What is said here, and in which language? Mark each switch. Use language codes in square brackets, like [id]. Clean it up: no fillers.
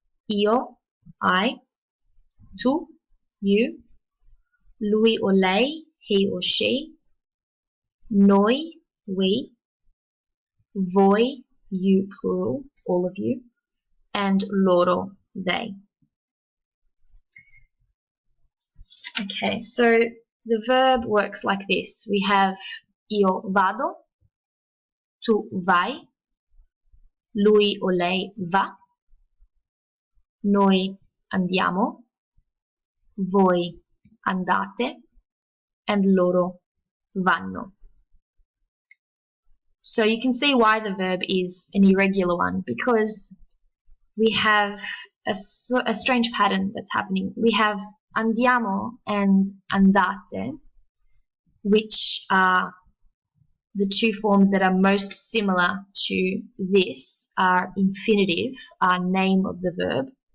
[it] Io, [en] I, [it] tu, [en] you, [it] lui [en] or [it] lei, [en] he or she, [it] noi, [en] we, [it] voi, [en] you plural, all of you, and [it] loro, [en] they. Okay, so the verb works like this. We have [it] io vado, tu vai, lui o lei va, noi andiamo, voi andate, [en] and [it] loro vanno. [en] So you can see why the verb is an irregular one, because we have a strange pattern that's happening. We have andiamo and andate, which are the two forms that are most similar to this, are infinitive, are name of the verb.